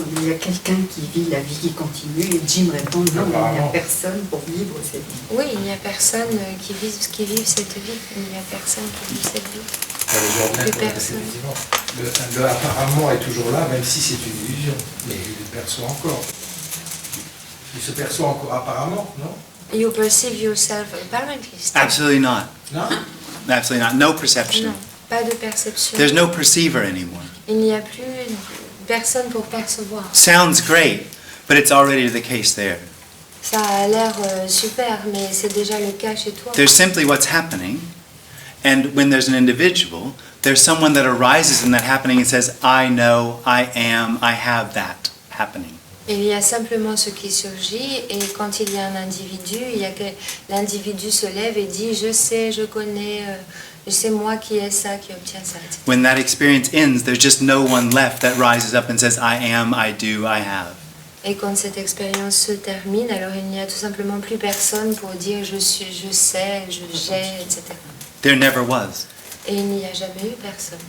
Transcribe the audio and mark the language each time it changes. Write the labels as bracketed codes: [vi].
[fr] Il y a quelqu'un qui vit la vie qui continue et Jim répond non, il n'y a Apparemment. personne pour vivre cette vie. Oui, il n'y a personne qui vive cette vie. Il n'y a personne qui vit cette vie. Plus personne. Le apparemment est toujours là, même si c'est une illusion. Mais il le perçoit encore. Il se perçoit encore apparemment, non? [en] You perceive yourself apparently still. Absolutely not. [fr] Non? [en] Absolutely not. No perception. [fr] Non, pas de perception. [en] There's no perceiver anymore. [fr] Il n'y a plus personne pour percevoir. [en] Sounds great, but it's already the case there. [fr] Ça a l'air super, mais c'est déjà le cas chez toi. [en] There's simply what's happening, and when there's an individual, there's someone that arises in that happening and says, I know, I am, I have that happening. [fr] Il y a simplement ce qui surgit, et quand il y a un individu, l'individu se lève et dit je sais, je connais, C'est moi qui ai ça, qui obtient ça, etc. [en] When that experience ends, there's just no one left that rises up and says, I am, I do, I have. [fr] Et quand cette expérience se termine, alors il n'y a tout simplement plus personne pour dire je suis, je sais, j'ai, etc. [en] There never was. [fr] Et il n'y a jamais eu personne.